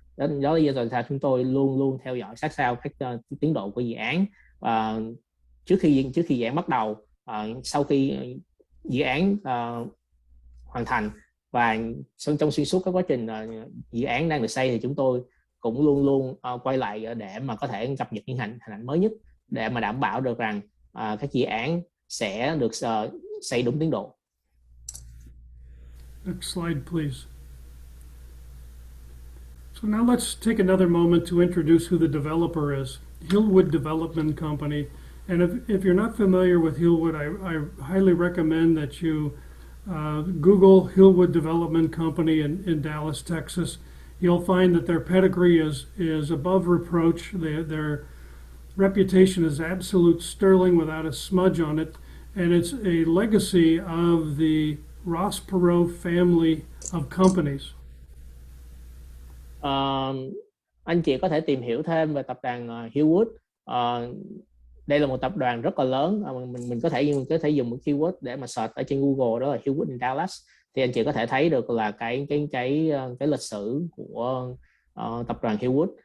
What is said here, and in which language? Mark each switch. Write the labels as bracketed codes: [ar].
[vi] Đó là lý do chúng tôi luôn luôn theo dõi sát sao các tiến độ của dự án trước khi dự án bắt đầu, sau khi dự án hoàn thành, và trong xuyên suốt các quá trình dự án đang được xây thì chúng tôi cũng luôn luôn quay lại để mà có thể cập nhật những hình ảnh mới nhất để mà đảm bảo được rằng các dự án sẽ được xây đúng tiến độ. [en] Next slide, please. So now let's take another moment to introduce who the developer is. Hillwood Development Company. And if you're not familiar with Hillwood, I highly recommend that you Google Hillwood Development Company in Dallas, Texas. You'll find that their pedigree is above reproach. Their reputation is absolute sterling without a smudge on it. And it's a legacy of the Ross Perot family of companies. [vi] Anh chị có thể tìm hiểu thêm về tập đoàn Hillwood. Đây là một tập đoàn rất là lớn. Mình có thể dùng một keyword để mà search ở trên Google, đó là Hillwood in Dallas, thì anh chị có thể thấy được là cái lịch sử của tập đoàn Hillwood.